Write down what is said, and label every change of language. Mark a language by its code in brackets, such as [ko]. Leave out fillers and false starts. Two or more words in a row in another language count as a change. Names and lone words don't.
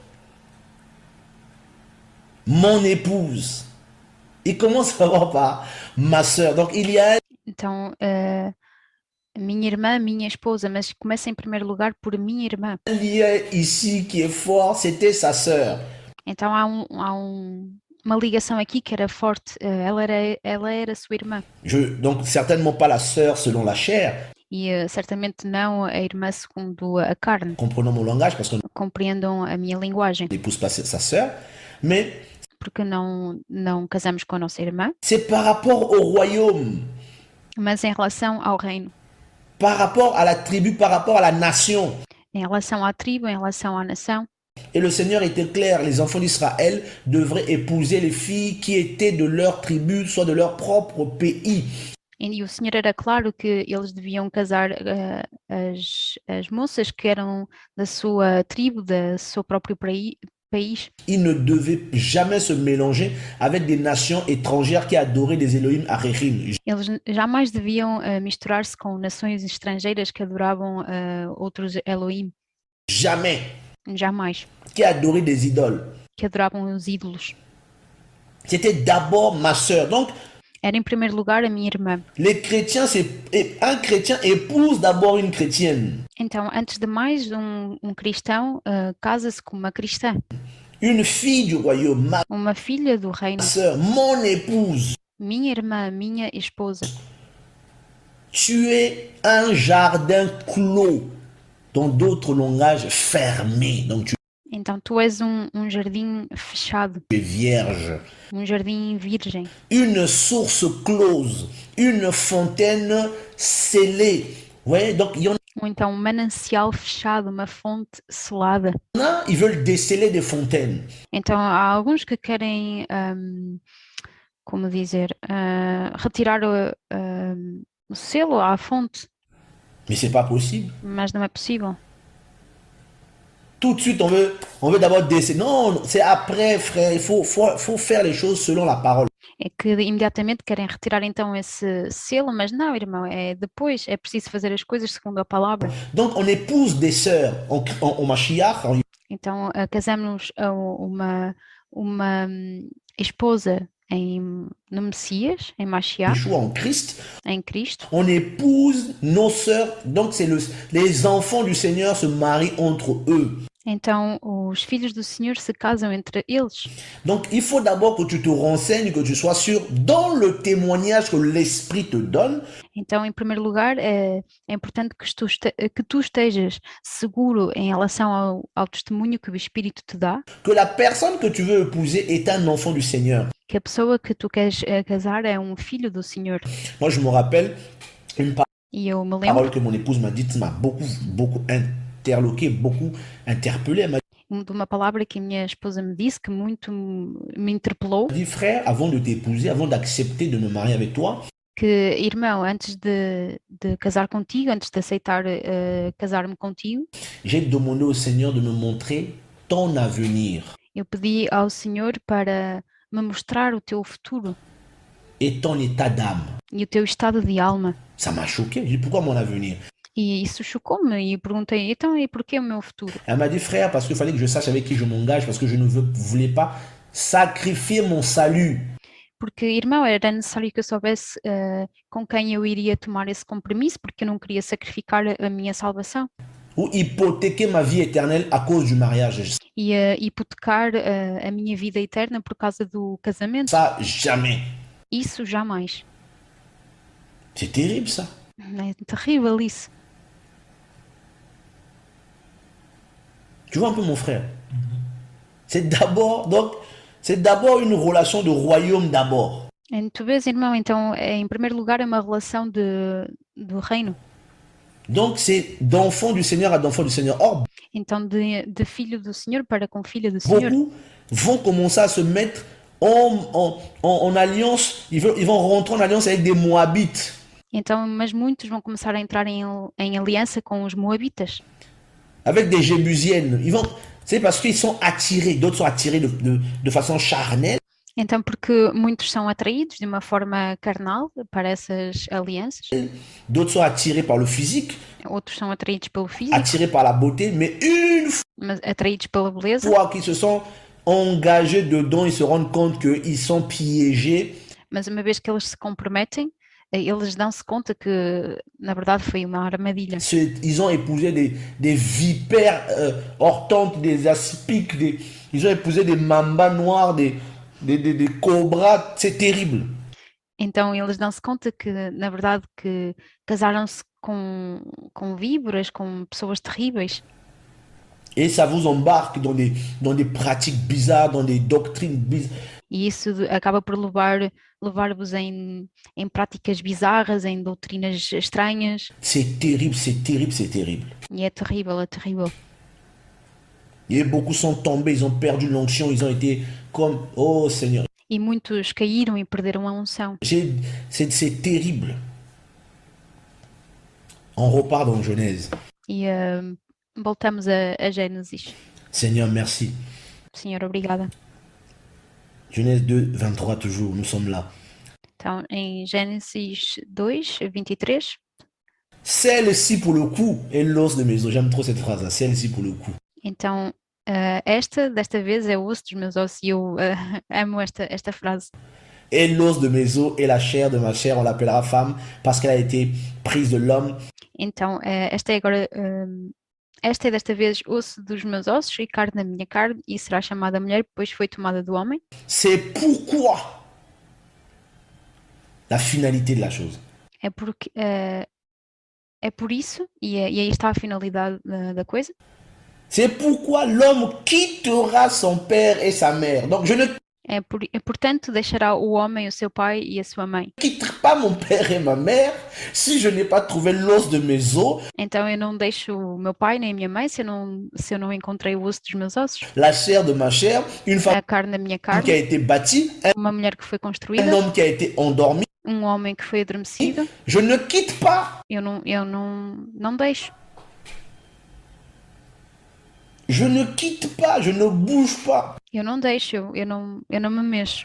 [fr] Mon épouse. Il commence d'abord par ma sœur. Donc il y a [pt] Então, minha irmã, minha esposa, mas começa em primeiro lugar por minha irmã. [fr] un lien ici qui est fort, c'était sa sœur. [pt] Então, há uma ligação aqui que era forte. Ela era sua irmã. [fr] Donc certainement pas la sœur selon la chair, [pt] E certamente não a irmã segundo a carne. [fr] comprenons mon langage parce qu'on [pt] Compreendam a minha linguagem. [fr] n'épouse pas sa sœur, mais [pt] Porque não casamos com a nossa irmã, [fr] c'est par rapport au royaume. [pt] mas em relação ao reino. [fr] Parce par rapport à la tribu, par rapport à la nation. [pt] em relação à tribo, em relação à nação. [fr] Et le Seigneur était clair, les enfants d'Israël devraient épouser les filles qui étaient de leur tribu, soit de leur propre pays. [pt] E o Senhor era claro que eles deviam casar as moças que eram da sua tribo, do seu próprio país. [fr] Ils ne devaient jamais se mélanger avec des nations étrangères qui adoraient des [he] אלוהים אחרים. [pt] Eles jamais deviam misturar-se com nações estrangeiras que adoravam outros Elohim. [fr] Jamais. [pt] Jamais. [fr] Qui adoraient des idoles. [pt] Que adoravam os ídolos. [fr] C'était d'abord ma sœur. Donc, [pt] era em primeiro lugar a minha irmã. [fr] Les chrétiens, un chrétien épouse d'abord une chrétienne. [pt] Então, antes de mais, um cristão casa-se com uma cristã. [fr] Une fille du royaume, [pt] uma filha do reino. [fr] Ma sœur, mon épouse. [pt] Minha irmã, minha esposa. [fr] Tu es un jardin clos, dans d'autres langages fermé. Donc tu [pt] Então, tu és um jardim fechado. [fr] es vierge. [pt] Um jardim virgem. [fr] Une source close, une fontaine scellée. Ouais, donc il y en [pt] Ou então um manancial fechado, uma fonte selada. [fr] a, ils veulent déceler des fontaines. [pt] Então há alguns que querem, como dizer, retirar o selo à fonte. [fr] Mais c'est pas possible. [pt] Mas não é possível. [fr] Tout de suite, on veut d'abord déceler. Non, c'est après, frère. Il faut faire les choses selon la parole. [pt] É que imediatamente querem retirar então esse selo, mas não, irmão, é depois, é preciso fazer as coisas segundo a palavra. [fr] Donc, on épouse des sœurs en Mashiach. [pt] Então, casamos uma esposa no Messias, em Mashiach, [fr] Yeshua en Christ. [pt] em Cristo. [fr] On épouse nos sœurs. Donc, c'est les enfants du Seigneur se marient entre eux. [pt] Então, os filhos do Senhor se casam entre eles. [fr] Donc, il faut d'abord que tu te renseignes, que tu sois sûr, dans le témoignage que l'Esprit te donne. [pt] Então, em primeiro lugar, é importante que tu estejas seguro em relação ao testemunho que o Espírito te dá. [fr] Que la personne que tu veux épouser est un enfant du Seigneur. [pt] Que a pessoa que tu queres casar é um filho do Senhor. [fr] Moi, je me rappelle une [pt] E eu me lembro [fr] parole que mon épouse m'a dite, m'a beaucoup interloqué, beaucoup interpellé. Elle m'a [pt] de uma palavra que a minha esposa me disse que muito me interpelou. [fr] dit, frère, avant de t'épouser, avant d'accepter de me marier avec toi, [pt] Que, irmão, antes de casar contigo, antes de aceitar casar-me contigo, [fr] j'ai demandé au Seigneur de me montrer ton avenir [pt] eu pedi ao Senhor para me mostrar o teu futuro [fr] et ton état d'âme. [pt] e o teu estado de alma. [fr] Ça m'a choqué. J'ai dit, pourquoi mon avenir? [pt] E isso chocou-me e perguntei, então, e porquê o meu futuro? [fr] Elle m'a dit, frère, parce qu'il fallait que je sache avec qui je m'engage, parce que je ne voulais pas sacrifier mon salut. [pt] Porque, irmão, era necessário que eu soubesse com quem eu iria tomar esse compromisso, porque eu não queria sacrificar a minha salvação. [fr] Ou hypothéquer ma vie éternelle à cause du mariage. [pt] E hipotecar a minha vida eterna por causa do casamento. [fr] Ça, jamais. [pt] Isso jamais. [fr] C'est terrible, ça. [pt] É terrível isso. [fr] Tu vois un peu mon frère? C'est d'abord une relation de royaume d'abord. [pt] Tu vês, irmão, então, em primeiro lugar, é uma relação do reino. [fr] Donc, c'est d'enfant du Seigneur à d'enfant du Seigneur. Or, [pt] Então, de filho do Senhor para com filha do Senhor. [fr] beaucoup vont commencer à se mettre en alliance. Ils vont rentrer en alliance avec des Moabites. [pt] Então, mas muitos vão começar a entrar em aliança com os moabitas. [fr] Avec des Jébusiennes. C'est parce qu'ils sont attirés. D'autres sont attirés de façon charnelle. [pt] Então, porque muitos são atraídos de uma forma carnal para essas alianças. [fr] D'autres sont attirés par le physique. [pt] Outros são atraídos pelo físico. [fr] Attirés par la beauté. Mais une [pt] Mas atraídos pela beleza. [fr] fois qu'ils se sont engagés dedans, ils se rendent compte qu'ils sont piégés. [pt] Mas uma vez que eles se comprometem, eles dão-se conta que, na verdade, foi uma armadilha. [fr] Ils ont épousé des vipères hortenses, des aspics, ils ont épousé des mambas noirs, des cobras. C'est terrible. [pt] Então, eles dão-se conta que, na verdade, que casaram-se com víboras, com pessoas terríveis. [fr] Et ça vous embarque dans des pratiques bizarres, dans des doctrines bizarres. [pt] E isso acaba por levar-vos em práticas bizarras, em doutrinas estranhas, [fr] C'est terrible, c'est terrible, c'est terrible. [pt] e é terrível, é terrível. [fr] Et beaucoup sont tombés, ils ont perdu l'onction, ils ont été comme, oh Seigneur, [pt] E muitos caíram e perderam a unção. [fr] c'est terrible. On repart dans Genèse. [pt] E voltamos a Gênesis. [fr] Seigneur, merci. [pt] Senhor, obrigada. [fr] Genèse 2, 23 toujours, nous sommes là. [pt] Então, em Gênesis 2, 23, [fr] Celle-ci pour le coup est l'os de mes os. J'aime trop cette phrase-là. Celle-ci pour le coup. [pt] então desta vez é o osso dos meus ossos, e eu amo esta frase. [fr] Est l'os de mes os et la chair de ma chair. On l'appellera femme parce qu'elle a été prise de l'homme. [pt] Então, esta é desta vez osso dos meus ossos e carne da minha carne, e será chamada mulher, pois foi tomada do homem. [fr] C'est pourquoi la finalité de la chose. [pt] É porque é por isso, e aí está a finalidade da coisa. [fr] C'est pourquoi l'homme quittera son père et sa mère. Donc je ne [pt] Portanto, deixará o homem o seu pai e a sua mãe. [fr] quitterai pas mon père et ma mère si je n'ai pas trouvé l'os de mes os, [pt] Então eu não deixo o meu pai nem a minha mãe se eu não encontrei o osso dos meus ossos, [fr] la chair de ma chair, une femme [pt] a carne da minha [fr] qui a [pt] carne, [fr] été bâtie, [pt] uma mulher que foi [fr] un [pt] construída, [fr] homme qui a été endormi. [pt] um homem que foi adormecido. [fr] Je ne quitte pas. [pt] Eu não deixo. [fr] Je ne quitte pas, je ne bouge pas. [pt] Eu não deixo, eu não me mexo.